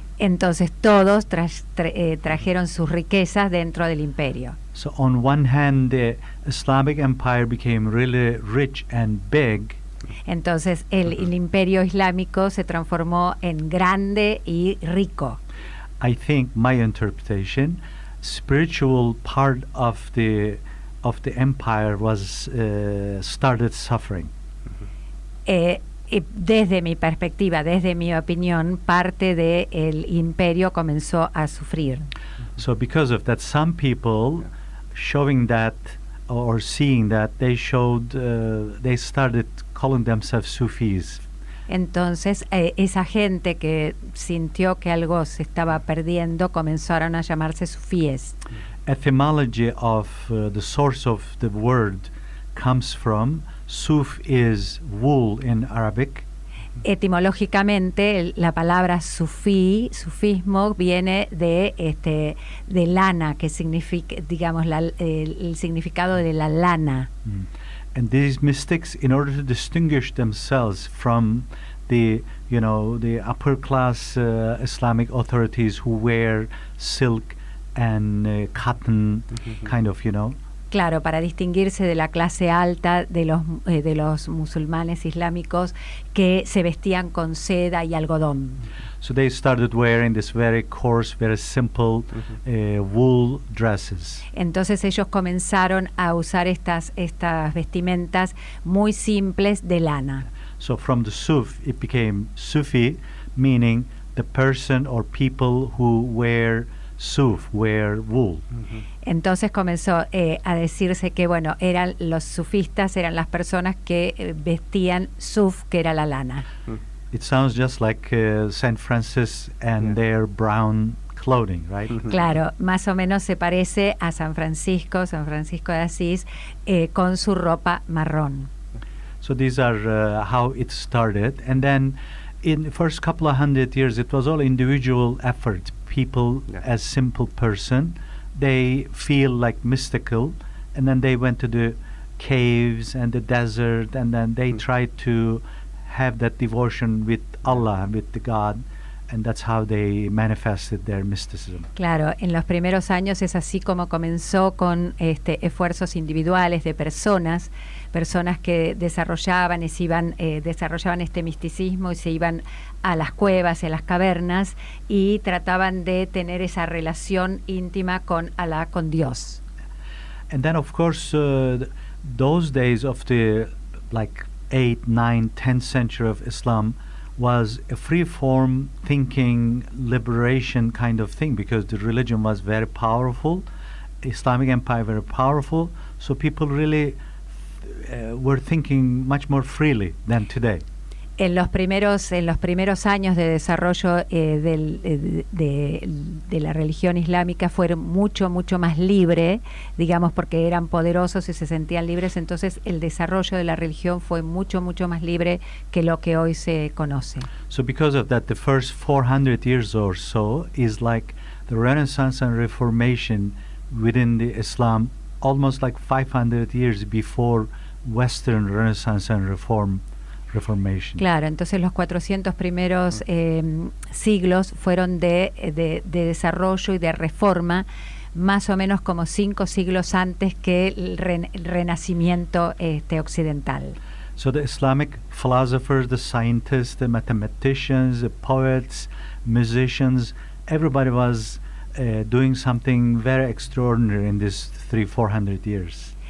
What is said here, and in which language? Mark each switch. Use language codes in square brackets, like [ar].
[es] Entonces todos trajeron sus riquezas dentro del imperio. [en] So on one hand, the Islamic empire became really rich and big. [es] Entonces el imperio islámico se transformó en grande y rico. [en] I think my interpretation, spiritual part of the empire was started suffering. [es] Desde mi perspectiva, desde mi opinión, parte del imperio comenzó a sufrir. [en] So because of that, some people showing that or seeing that, they started calling themselves Sufis. [es] Entonces, esa gente que sintió que algo se estaba perdiendo, comenzaron a llamarse sufíes. [en] Etymology of the source of the word comes from Suf is wool in Arabic. [es] Etimológicamente, la palabra sufismo, viene de lana, que significa, digamos, el significado de la lana. [en] And these mystics, in order to distinguish themselves from the upper class Islamic authorities who wear silk and cotton, kind of, [es] Claro, para distinguirse de la clase alta de los musulmanes islámicos que se vestían con seda y algodón. [en] So they started wearing this very coarse, very simple wool dresses. [es] Entonces ellos comenzaron a usar estas vestimentas muy simples de lana. [en] So from the Suf, it became Sufi, meaning the person or people who wear wool. [es] Entonces comenzó a decirse que, bueno, eran los sufistas, eran las personas que vestían suf, que era la lana. [en] It sounds just like Saint Francis and their brown clothing, right? [es] Claro, más o menos se parece a San Francisco de Asís, con su ropa marrón. [en] So these are how it started, and then in the first couple of 100 years, it was all individual effort. People, as simple person, they feel like mystical, and then they went to the caves and the desert, and then they tried to have that devotion with Allah, with the God, and that's how they manifested their mysticism. [es] Claro, en los primeros años es así como comenzó, con esfuerzos individuales de personas que desarrollaban este misticismo y se iban a las cuevas y a las cavernas y trataban de tener esa relación íntima con Allah, con Dios. [en] And then of course those days of the 8th, 9th, 10th century of Islam was a free-form thinking, liberation kind of thing, because the religion was very powerful, Islamic empire very powerful, so people really were thinking much more freely than today. [es] En los primeros años de desarrollo de la religión islámica fueron mucho más libre, digamos, porque eran poderosos y se sentían libres. Entonces el desarrollo de la religión fue mucho más libre que lo que hoy se conoce. [en] So because of that, the first 400 years or so is like the Renaissance and Reformation within the Islam, almost like 500 years before Western Renaissance and Reformation. [es] Claro, entonces los 400 primeros siglos fueron de desarrollo y de reforma, más o menos como 5 siglos antes que el renacimiento occidental. [en] So the Islamic philosophers, the scientists, the mathematicians, the poets, musicians, everybody was doing something very extraordinary in these 300-400 years.